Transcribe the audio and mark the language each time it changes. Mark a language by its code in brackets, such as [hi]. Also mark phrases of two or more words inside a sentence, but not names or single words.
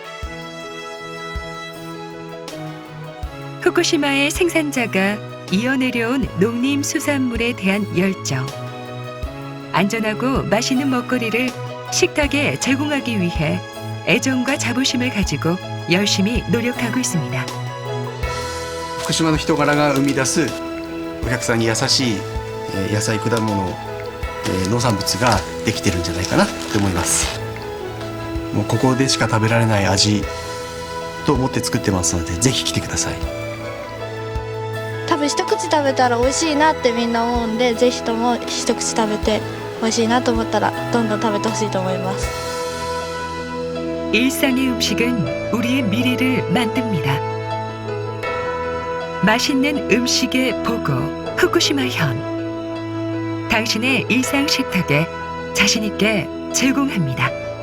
[ko] 후쿠시마의 생산자가 이어내려온 농림수산물에 대한 열정, 안전하고 맛있는 먹거리를 식탁에 제공하기 위해 애정과 자부심을 가지고 열심히 노력하고 있습니다. [ja] 福島の人柄が生み出すお客さんに優しい野菜果物農産物ができてるんじゃないかなと思います。もうここでしか食べられない味と思って作ってますので、ぜひ来てください。多分一口食べたら美味しいなってみんな思うんで、ぜひとも一口食べて美味しいなと思ったらどんどん食べてほしいと思います。 [ko] 일상의 음식은 우리의 미래를 만듭니다. 맛있는 음식의 보고 후쿠시마현. 당신의 일상 식탁에 자신 있게 제공합니다.